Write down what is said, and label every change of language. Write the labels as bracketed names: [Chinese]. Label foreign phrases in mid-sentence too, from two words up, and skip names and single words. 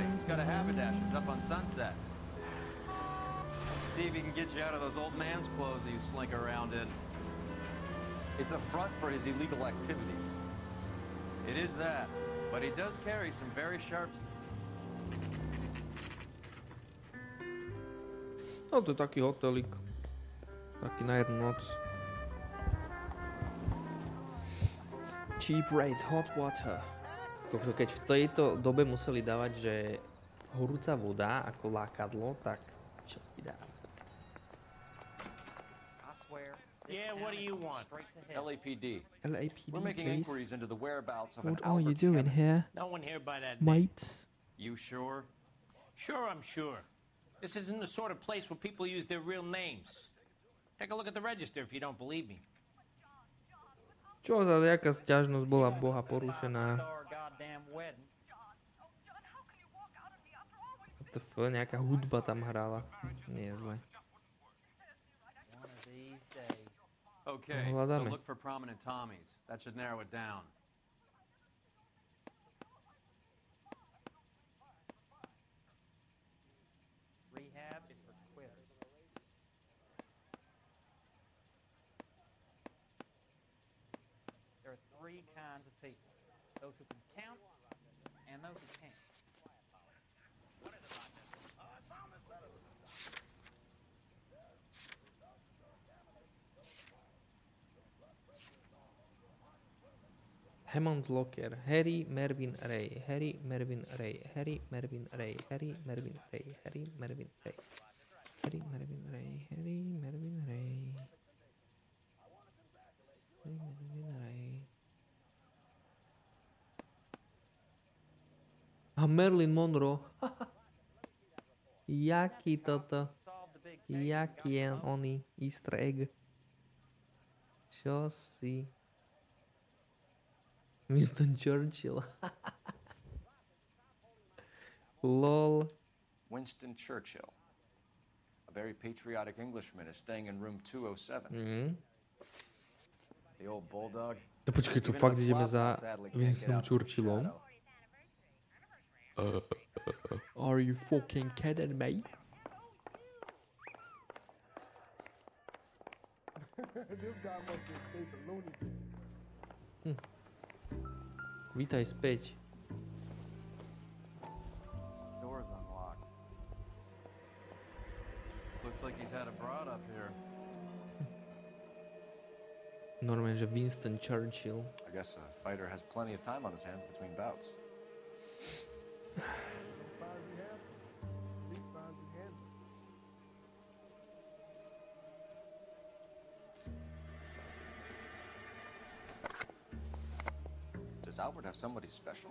[English] He's got a haberdasher's up on Sunset. See if he can get you out of those old man's clothes that you slink around in. It's a front for his illegal activities. It is that, but he does carry some very sharp... [Slovak] No to je taký hotelik. Taký na jednu noc. [English] Cheap rates, hot water. [Slovak] Keď v tejto dobe museli dávať, že horúca voda ako lákadlo, tak čo ti dá? [English] Yeah, what do you want? LAPD. LAPD, We're making please. inquiries into the whereabouts of an What are you Albert doing here, No one here by that name. mates? You sure? Sure, I'm sure. This isn't the sort of place where people use their real names. Take a look at the register if you don't believe me. [Slovak] Čo za nejaká sťažnosť bola Boha porušená? [English] What the fuck, [Slovak] nejaká hudba tam hrála. Nie je zle. [English] Okay, [Slovak] No, [English] so [Slovak] hľadáme. [English] look for prominent Tommies. That should narrow it down. Rehab is for quitters. There are three kinds of people. Those who can count and those who can't. Hammond's Locker. Harry, Mervyn, Ray. Harry, Mervyn, Ray. Harry, Mervyn, Ray. Harry, Mervyn, Ray. Harry, Mervyn, Ray. Harry, Mervyn, Ray. Harry, Mervyn, Ray. Harry, Mervyn, Ray. [Slovak] A Marilyn Monroe. Jaký toto? [English] Solve the big [Slovak] Jaký je oný [English] easter egg? [Slovak] Čo si? [English] Winston Churchill. Lol. Winston Churchill. A very patriotic Englishman is staying in room 207. The old bulldog. [Slovak] To počkej, tu fakt ideme za Winstonom Churchillom. [English] Are you fucking kidding me? [Slovak] Vítaj späť. [English] Door's unlocked. Looks like he's had a broad up here. [Slovak] Normálne, že Winston Churchill. [English] I guess a fighter has plenty of time on his hands between bouts. Does Albert have somebody special?